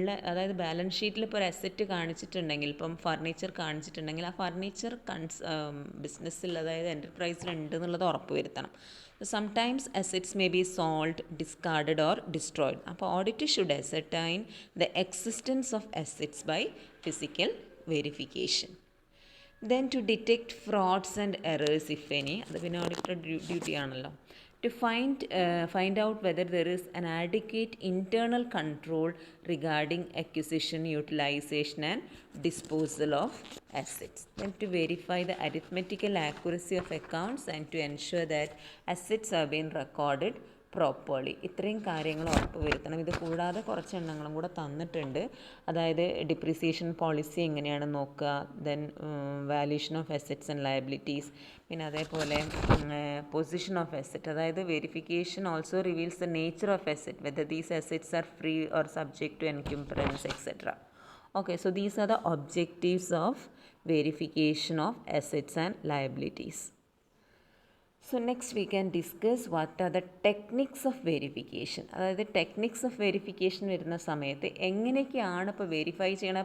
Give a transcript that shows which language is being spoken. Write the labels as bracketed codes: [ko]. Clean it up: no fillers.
[ml] അതായത് ബാലൻസ് ഷീറ്റിൽ ഇപ്പോൾ ഒരു അസറ്റ് കാണിച്ചിട്ടുണ്ടെങ്കിൽ, ഇപ്പം ഫർണിച്ചർ കാണിച്ചിട്ടുണ്ടെങ്കിൽ ആ ഫർണിച്ചർ ബിസിനസ്സിൽ, അതായത് എൻ്റർപ്രൈസിൽ ഉണ്ട് എന്നുള്ളത് ഉറപ്പ് വരുത്തണം. [en] Sometimes assets may be sold, discarded or destroyed. അപ്പോൾ audit should ascertain the existence of assets by physical verification. Then to detect frauds and errors if any, [ml] അത് പിന്നെ ഓഡിറ്റർ ഡ്യൂട്ടി ആണല്ലോ. [en] To find out whether there is an adequate internal control regarding acquisition, utilization and disposal of assets. Then to verify the arithmetical accuracy of accounts and to ensure that assets are being recorded properly. [ml] ഇത്രയും കാര്യങ്ങൾ ഉറപ്പ് വരുത്തണം. ഇത് കൂടാതെ കുറച്ച് എണ്ണങ്ങളും കൂടെ തന്നിട്ടുണ്ട്. [en] അതായത് depreciation policy [ml] എങ്ങനെയാണ് നോക്കുക, [en] Then valuation of assets and liabilities, പിന്നെ അതേപോലെ position of asset, അതായത് verification also reveals the nature of asset, whether these assets are free or subject to encumbrance, etc. Okay, so these are the objectives of verification of assets and liabilities. So next we can discuss what are the techniques of verification. [ml] അതായത് techniques of verification വരുന്ന സമയത്ത് എങ്ങനെയൊക്കെയാണ് ഇപ്പോൾ verify ചെയ്യണം.